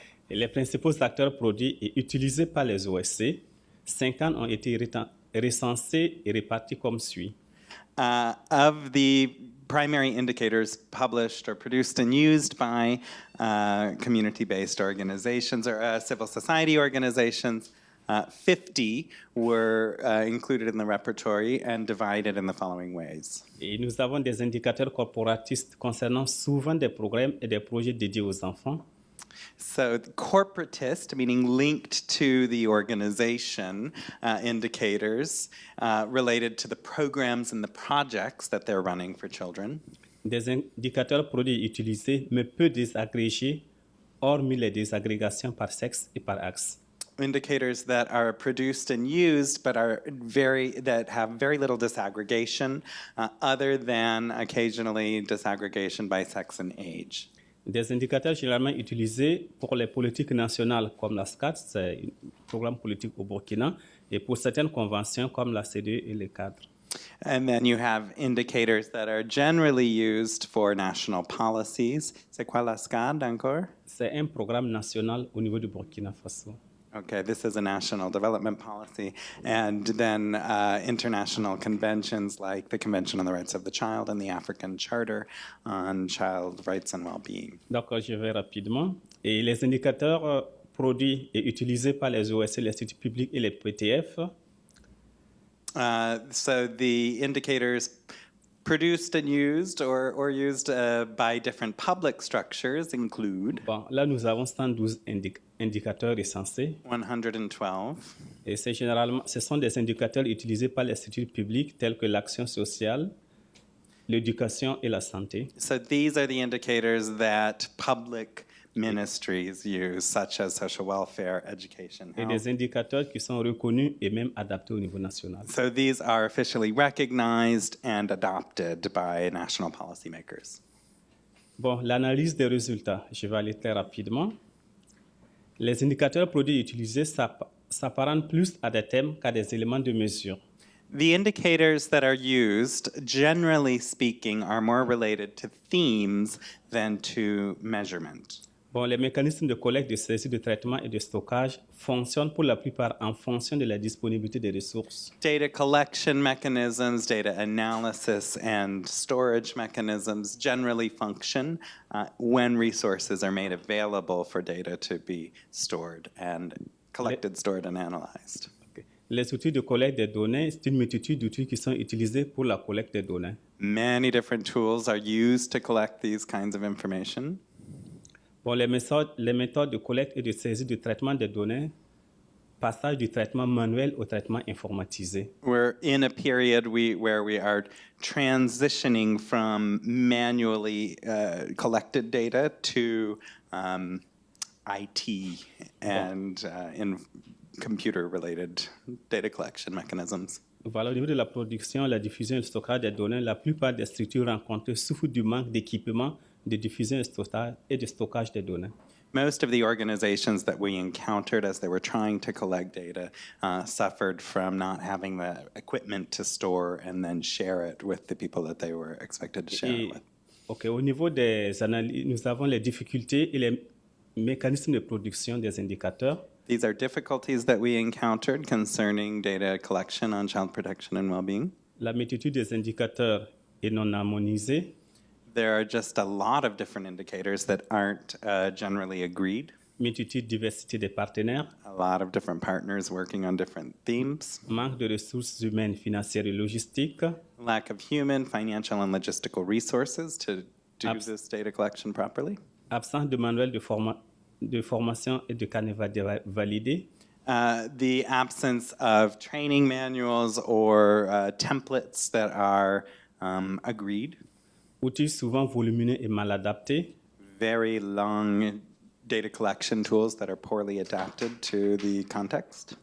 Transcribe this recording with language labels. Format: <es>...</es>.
<fr>Et les principaux acteurs produits et utilisés par les OSC, 50 ont été recensés et répartis comme suit.</fr> <en>Of the primary indicators published or produced and used by community-based organizations or civil society organizations, 50 were included in the repertory and divided in the following ways.</en> <fr>Et nous avons des indicateurs corporatistes concernant souvent des programmes et des projets dédiés aux enfants.</fr> <en>So corporatist, meaning linked to the organization, indicators related to the programs and the projects that they're running for children.</en> <fr>Des indicateurs produits et utilisés, mais peu désagrégés, hormis les désagrégations par sexe et par axe.</fr> <en>Indicators that are produced and used, but that have very little disaggregation, other than occasionally disaggregation by sex and age.</en> <fr>Des indicateurs généralement utilisés pour les politiques nationales comme la SCAT, c'est un programme politique au Burkina, et pour certaines conventions comme la CDE et les cadres.</fr> <en>And then you have indicators that are generally used for national policies.</en> <fr>C'est quoi la SCAD encore? C'est un programme national au niveau du Burkina Faso.</fr> <en>Okay, this is a national development policy. And then international conventions like the Convention on the Rights of the Child and the African Charter on Child Rights and Well-being.</en> <fr>Donc, je vais rapidement. Et les indicateurs produits et utilisés par les OSC, les instituts publics et les PTF.</fr> <en>So the indicators produced and used or used by different public structures include</en> <fr>Bon, là, nous avons 112 indicateurs recensés. 112. Et ce sont des indicateurs utilisés par les structures publiques telles que l'action sociale, l'éducation et la santé.</fr> <en>So these are the indicators that public ministries use, such as social welfare, education,</en> <fr>Et</fr> <en>health.</en> <fr>des indicateurs qui sont reconnus et même adaptés au niveau national.</fr> <en>So these are officially recognized and adopted by national policymakers.</en> <fr>Bon, l'analyse des résultats, je vais aller très rapidement. Les indicateurs produits et utilisés s'apparentent plus à des thèmes qu'à des éléments de mesure.</fr> <en>The indicators that are used, generally speaking, are more related to themes than to measurement.</en> <fr>Bon, les mécanismes de collecte, de saisie, de traitement et de stockage fonctionnent pour la plupart en fonction de la disponibilité des ressources.</fr> <en>Data collection mechanisms, data analysis, and storage mechanisms generally function when resources are made available for data to be stored and collected, stored, and analyzed. Okay.</en> <fr>Les outils de collecte des données, c'est une multitude d'outils qui sont utilisés pour la collecte des données.</fr> <en>Many different tools are used to collect these kinds of information.</en> <fr>Bon, les méthodes de collecte et de saisie de traitement des données, passage du traitement manuel au traitement informatisé.</fr> <en>We're in a period where we are transitioning from manually collected data to IT and in computer-related data collection mechanisms.</en> <fr>Voilà, au niveau de la production, la diffusion et le stockage des données, la plupart des structures rencontrées souffrent du manque d'équipement de diffusion et de stockage des données.</fr> <en>Most of the organizations that we encountered as they were trying to collect data suffered from not having the equipment to store and then share it with the people that they were expected to share it with.</en> <fr>Okay, au niveau des analyses, nous avons les difficultés et les mécanismes de production des indicateurs.</fr> <en>These are difficulties that we encountered concerning data collection on child protection and well-being.</en> <fr>La multitude des indicateurs est non harmonisée.</fr> <en>There are just a lot of different indicators that aren't generally agreed.</en> <fr>Multitude, diversité des partenaires.</fr> <en>A lot of different partners working on different themes.</en> <fr>Manque de ressources humaines, financières et logistiques.</fr> <en>Lack of human, financial, and logistical resources to do this data collection properly.</en> <fr>Absence de manuel de formation et de carnet validé.</fr> <en>The absence of training manuals or templates that are agreed.</en> <fr>Outils souvent volumineux et mal adaptés.</fr> <en>Very long data collection tools that are poorly adapted to the context.</en>